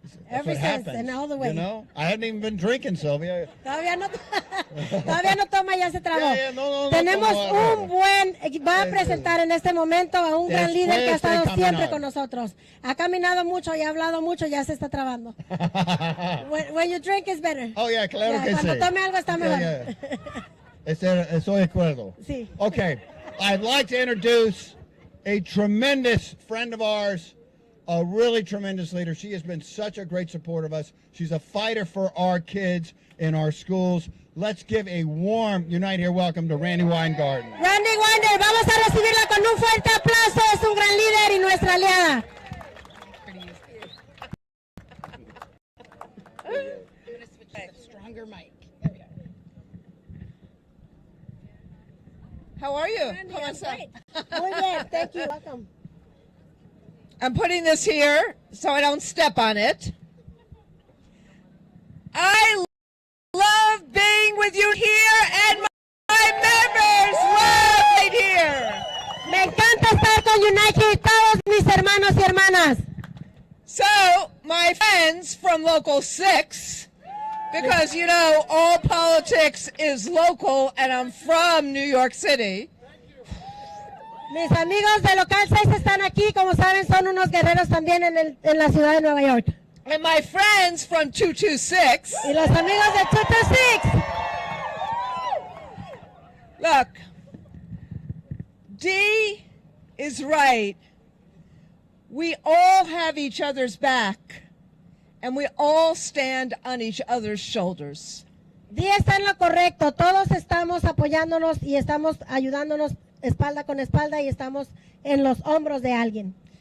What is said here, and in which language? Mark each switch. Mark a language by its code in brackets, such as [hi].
[en] Every sense and all the way. You know, I haven't even been drinking, Sylvia. [es] Todavía no toma, ya se trabó. No, Tenemos un buen, va a presentar en este momento a un gran líder que ha estado siempre con nosotros. Ha caminado mucho y ha hablado mucho, ya se está trabando. [en] When you drink is better. Oh, yeah, [es] claro que sí. Cuando tome algo está mejor. Estoy de acuerdo. Sí. [en] Okay, I'd like to introduce a tremendous friend of ours, a really tremendous leader. She has been such a great support of us. She's a fighter for our kids in our schools. Let's give a warm Unite Here welcome to Randi Weingarten. [es] Randi Weingarten, vamos a recibirla con un fuerte aplauso. Es un gran líder y nuestra aliada. [en] Stronger mic. How are you? [es] Muy bien, [en] thank you. Welcome. I'm putting this here so I don't step on it. I love being with you here and my members love it here. [es] Me encanta estar con Unite Here, todos mis hermanos y hermanas. [en] So, my friends from Local 6, because, you know, all politics is local and I'm from New York City. [es] Mis amigos de Local 6 están aquí, como saben, son unos guerreros también en la ciudad de Nueva York. [en] And my friends from 226. [es] Y los amigos de 226. [en] Look, Dee is right. We all have each other's back, and we all stand on each other's shoulders. [es] Dee está en lo correcto. Todos estamos apoyándonos y estamos ayudándonos espalda con espalda y estamos en los hombros de alguien.